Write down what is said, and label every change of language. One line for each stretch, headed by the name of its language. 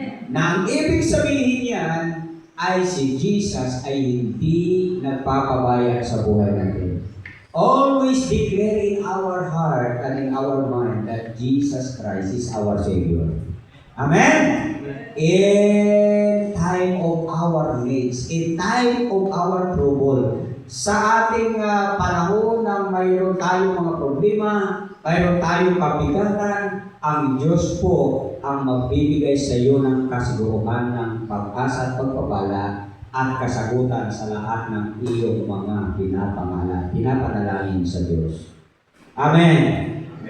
Filipino: Na ang ibig sabihin yan ay si Jesus ay hindi nagpapabayag sa buhay natin.
English: Always declare in our heart and in our mind that Jesus Christ is our Savior. Amen? In time of our needs, in time of our trouble,
Filipino: sa ating panahon na mayroon tayong mga problema, mayroon tayong kabigatan, ang Diyos po ang magbibigay sa iyo ng kasiguruhan ng pag-asa at pagpapala at kasagutan sa lahat ng iyong mga pinapanalangin sa Diyos. Amen.